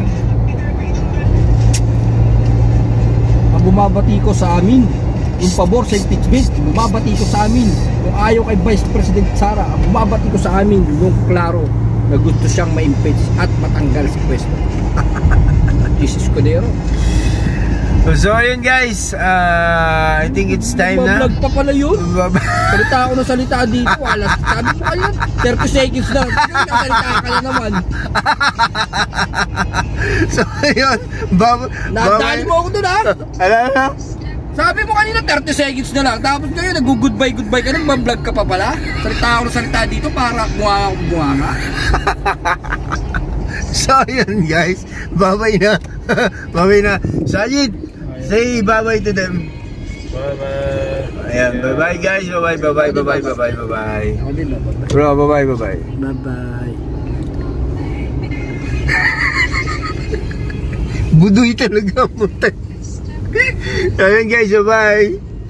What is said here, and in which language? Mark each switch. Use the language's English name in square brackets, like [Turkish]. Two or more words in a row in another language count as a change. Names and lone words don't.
[Filipino] Ang bumabati ko sa amin. yung pabor sa impeachment, bumabati ko sa amin. Kung ayaw kay Vice President Sara, bumabati ko sa amin yung klaro na gusto siyang ma-impeach at matanggal sa pwesto. Jesus Cordero. So ayun guys, [English] I think it's time na. [Filipino] Vlog pa pala yun. Salita ako ng salita dito. Alas, sabi mo kayo, 30 seconds na. Salita ka na naman. So ayun, nadali mo ako dun ha. Ano? Sabi mo kanina 30 seconds na lang. Tapos ngayon nag-goodbye ka. Nag-vlog ka pa pala. Salita ako ng salita dito para bunga ka. So ayun guys, [English] bye-bye na. Bye-bye na. Sajid, say bye-bye to them. Bye-bye. Ayan, bye-bye guys. Bye-bye. [Filipino] Ako din na. Bro, [English] bye-bye. Bye-bye. [Filipino] Budoy talaga mo. Ayun guys, [English] bye-bye.